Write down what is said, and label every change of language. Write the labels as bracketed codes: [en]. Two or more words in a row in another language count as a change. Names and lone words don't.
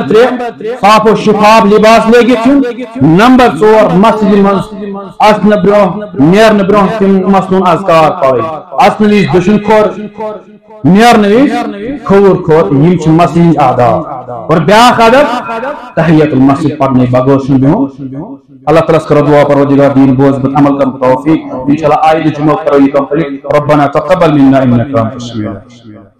[ks] 3 صاف و شفاف لباس لٲگِتھ یُن نمبر 4 مسجد منٛز اژنہٕ برونٛہہ نیرنہٕ برونٛہہ تِم مسنوٗن اذکار پرٕنۍ اژنہٕ وِزِ دٔچھُن کھور نیرنہٕ وِزِ کھووُر کھور یِم چھِ مسجد ہٕنٛدۍ آداب اور بیاکھ ادب تحیۃ المسجد پرنٕے بغٲر چھُنہٕ بِہُن اللہ تعالیٰ کرو دعا پروردگار دین بوز عمل کرنے توفیق انشاءاللہ آئندہ جمعہ کرو یہ کمپلیٹ [ar] ربنا تقبل منا انك انت السميع العليم